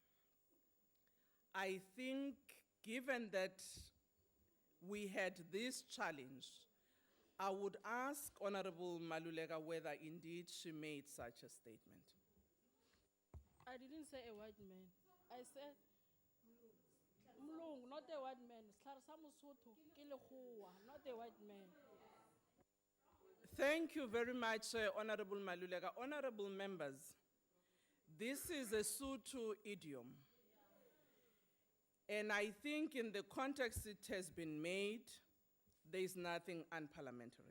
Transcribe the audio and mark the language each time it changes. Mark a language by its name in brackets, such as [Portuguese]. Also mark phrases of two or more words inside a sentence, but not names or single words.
[English] I think given that we had this challenge, I would ask Honorable Maluleka whether indeed she made such a statement. I didn't say a white man. I said Mlungu, not a white man. [Southern Sotho] Sihlalo sa Mosotho ke lekgowa, [English] not a white man. Thank you very much, Honorable Maluleka. Honorable members, this is a Sotho idiom. And I think in the context it has been made, there is nothing unparliamentary.